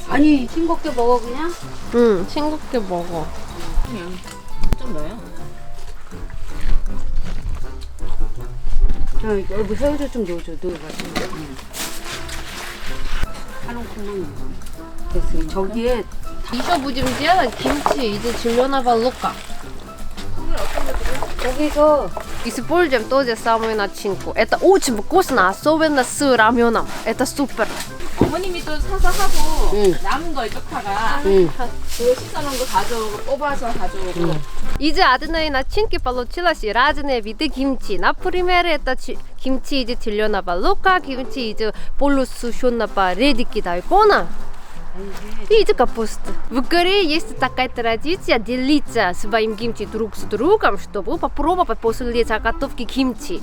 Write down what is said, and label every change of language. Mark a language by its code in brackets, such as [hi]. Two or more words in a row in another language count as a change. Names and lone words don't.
[ko] 아니 싱겁게 먹어 그냥? 응, 싱겁게 먹어. 그냥 좀 넣어요. 여기 새우젓 좀 넣어줘. 넣어가지고. 한 움큼만 넣어. 됐어. 저기에 [ru] Еще будем делать 김치 [ko] 이제 질려나 발로까. 거기서 [ru] Используем ту же самую начинку. Это очень вкусно, особенно с раменом. Это супер. [ko] 어머님이 또 사서 하고 응. 남은 거 이쪽다가 응. 그거 씻어놓은 거 가져오고 뽑아서 가져오고. [ru] Из одной начинки получилось разные виды 김치. Например, это 김치 из зеленого лука, 김치 из полусушеного редьки дайкона и из капусты. В Корее есть такая традиция делиться своим 김치 друг с другом, чтобы попробовать после заготовки 김치.